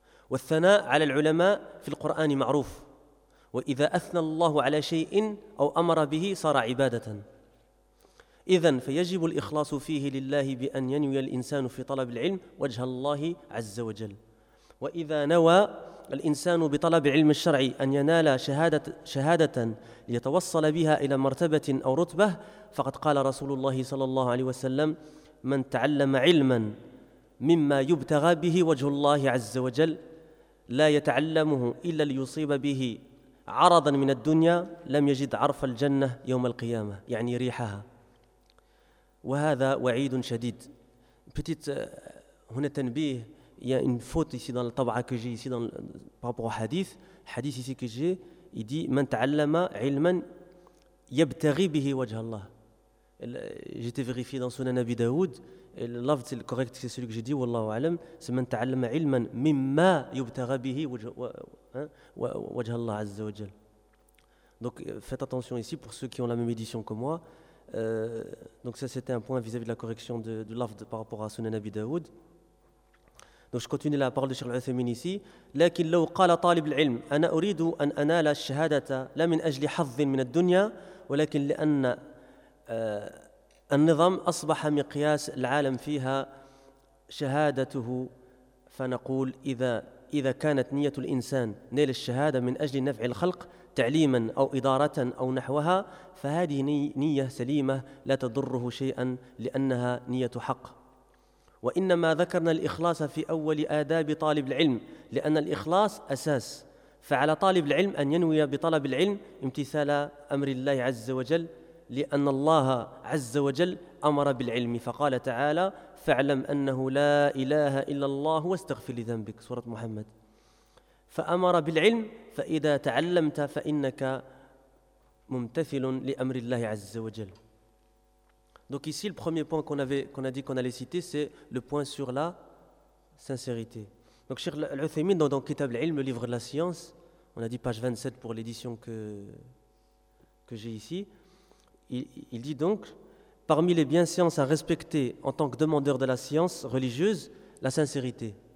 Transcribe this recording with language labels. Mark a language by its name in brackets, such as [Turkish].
[Arabic] والثناء على العلماء في القرآن معروف وإذا أثنى الله على شيء أو أمر به صار عبادة إذن فيجب الإخلاص فيه لله بأن ينوي الإنسان في طلب العلم وجه الله عز وجل وإذا نوى الإنسان بطلب علم الشرعي أن ينال شهادة ليتوصل بها إلى مرتبة أو رتبة فقد قال رسول الله صلى الله عليه وسلم من تعلم علما مما يبتغى به وجه الله عز وجل لا يتعلمه إلا ليصيب به عرضا من الدنيا لم يجد عرف الجنة يوم القيامة يعني ريحها وهذا وعيد شديد. [French] Petite [Arabic] هنا تنبيه, [French] il y a une faute ici dans la tabaa que j'ai ici par rapport au hadith. Hadith ici que j'ai, il dit [Arabic] من تعلم علما يبتغي به وجه الله. [French] J'étais vérifié dans Sunan Abi Daoud. L'avd c'est le correct, c'est celui que j'ai dit, wallahu alam, c'est [Arabic] من تعلم علما مما يبتغي به وجه الله عز وجل. [French] Donc faites attention ici pour ceux qui ont la même édition que moi. Donc ça c'était un point vis-à-vis de la correction de l'afd par rapport à Sunan Abi Daoud. Donc je continue la parole de Cheikh Al-Uthaymeen ici. [Arabic] لكن لو قال طالب العلم أنا أريد أن أنال الشهادة لا من أجل حظ من الدنيا ولكن لأن النظام أصبح مقياس العالم فيها شهادته فنقول إذا كانت نية الإنسان نيل الشهادة من أجل نفع الخلق تعليما أو إدارة أو نحوها فهذه نية سليمة لا تضره شيئا لأنها نية حق وإنما ذكرنا الإخلاص في أول آداب طالب العلم لأن الإخلاص أساس فعلى طالب العلم أن ينوي بطلب العلم امتثال أمر الله عز وجل لأن الله عز وجل أمر بالعلم فقال تعالى فاعلم أنه لا إله إلا الله واستغفر لذنبك سورة محمد فأمر بالعلم فإذا تعلمت فإنك ممتثل لأمر الله عز وجل. [French] Donc ici le premier point qu'on a dit qu'on allait citer, c'est le point sur la sincérité. Donc Cheikh Al-Uthaymeen dans Kitab al-Ilm, le livre de la science, on a dit page 27 pour l'édition que j'ai ici, il dit donc parmi les bienséances à respecter en tant que demandeur de la science religieuse, la sincérité.